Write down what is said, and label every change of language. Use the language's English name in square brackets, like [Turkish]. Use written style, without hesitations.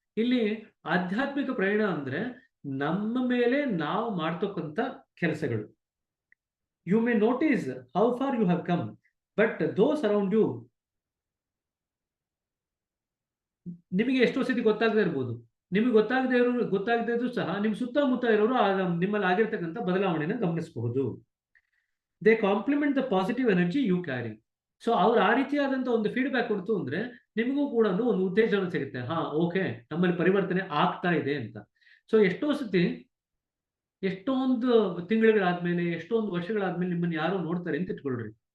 [Kannada] ಇಲ್ಲಿ ಆಧ್ಯಾತ್ಮಿಕ ಪ್ರಯಾಣ ಅಂದ್ರೆ ನಮ್ಮ ಮೇಲೆ ನಾವು ಮಾಡ್ತಕ್ಕಂಥ ಕೆಲಸಗಳು. [English] You may notice how far you have come, but those around you, [Kannada] ನಿಮಗೆ ಎಷ್ಟೋ ಸತಿ ಗೊತ್ತಾಗದೇ ಇರ್ಬೋದು. ನಿಮಗೆ ಗೊತ್ತಾಗದೇ ಇದ್ರು ಸಹ ನಿಮ್ಮ ಸುತ್ತಮುತ್ತ ಇರೋರು ನಿಮ್ಮಲ್ಲಿ ಆಗಿರ್ತಕ್ಕಂಥ ಬದಲಾವಣೆನ ಗಮನಿಸಬಹುದು. [English] They compliment the positive energy you carry. [Kannada] So ಅವ್ರು ಆ ರೀತಿಯಾದಂಥ ಒಂದು ಫೀಡ್ಬ್ಯಾಕ್ ಕೊಡ್ತು ಅಂದ್ರೆ ನಿಮಗೂ ಕೂಡ ಒಂದು ಉತ್ತೇಜನ ಸಿಗುತ್ತೆ. ಓಕೆ, ನಮ್ಮಲ್ಲಿ ಪರಿವರ್ತನೆ ಆಗ್ತಾ ಇದೆ ಅಂತ. ಸೊ ಎಷ್ಟೊಂದು ತಿಂಗಳುಗಳಾದ್ಮೇಲೆ, ಎಷ್ಟೊಂದು ವರ್ಷಗಳಾದ್ಮೇಲೆ ನಿಮ್ಮನ್ನು ಯಾರೋ ನೋಡ್ತಾರೆ ಅಂತ ಇಟ್ಕೊಳ್ರಿ.